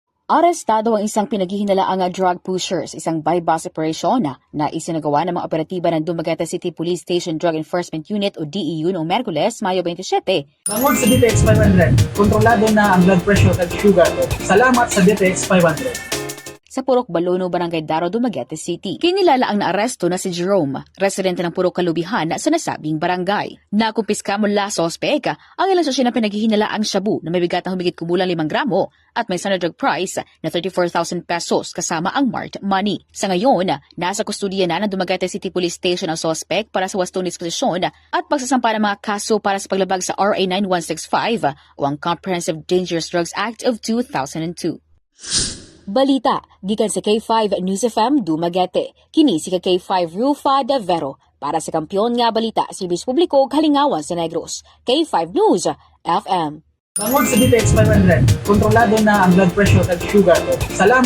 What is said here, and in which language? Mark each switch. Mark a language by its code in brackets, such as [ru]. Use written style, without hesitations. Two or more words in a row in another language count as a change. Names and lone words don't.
[tl] Arestado ang isang pinaghihinalaang drug pusher sa isang buy-bus operation na isinagawa ng mga operatiba ng Dumaguete City Police Station Drug Enforcement Unit o DEU noong Merkules, Mayo 27. Tungkol sa DTX 500, kontrolado na ang [en] blood pressure [tl] at sugar ko. Salamat sa DTX 500. Sa Purok Balono, Barangay Daro, Dumaguete City. Kinilala ang naaresto na si Jerome, residente ng Purok Kalubihan sa nasabing barangay. Nakumpiska mula sa sospek ang ilang sasya na pinaghihinalaang shabu na may bigat na humigit kumulang 5 gramo at may standard drug price na 34,000 pesos kasama ang marked money. Sa ngayon, nasa kustodiya na ng Dumaguete City Police Station ang sospek para sa wastong disposisyon at pagsasampa ng mga kaso para sa paglabag sa RA 9165 o ang Comprehensive Dangerous Drugs Act of 2002. [ceb] Balita, gikan sa K5 News FM Dumaguete. Kini si K5 Rufa de Vero. Para sa kampiyon nga balita, Service Publiko Halingawan sa Negros. K5 News FM. [tl] Tungkol sa DTX 500, kontrolado na ang [en] blood pressure [tl] at sugar ko.